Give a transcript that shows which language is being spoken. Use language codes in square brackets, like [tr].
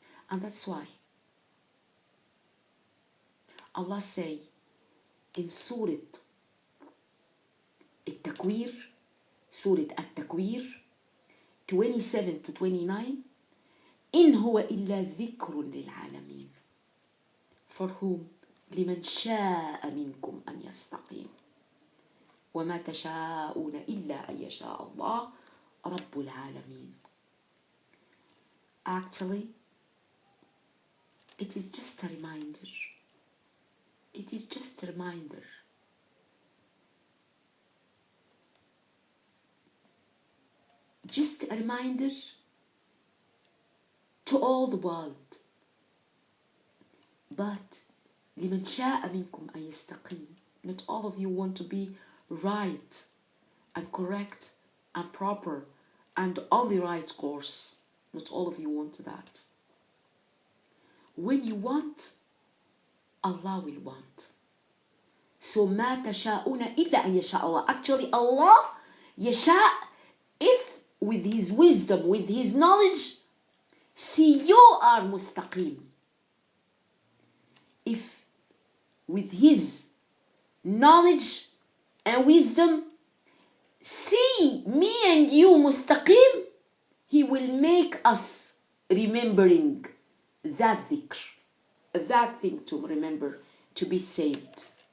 [en] And that's why Allah say in Surah At-Takwir, Surah At-Takwir 27 to 29, [ar] إن هو إلا ذكر للعالمين. [en] For whom [ar] لمن شاء منكم أن يستقيم وما تشاءون إلا أن يشاء الله رب العالمين. [en] Actually, it is just a reminder. It is just a reminder. Just a reminder to all the world. But [ar] لمن شاء منكم أن يستقيم. [en] Not all of you want to be right and correct and proper and on the right course. Not all of you want that. When you want, Allah will want. [ar] So ما تشاءون إلا أن يشاء الله. [en] Actually, Allah [ar] يشاء [en] if with His wisdom, with His knowledge, see you are mustaqim. If with His knowledge and wisdom, see me and you mustaqim, He will make us remembering that dhikr, that thing to remember, to be saved.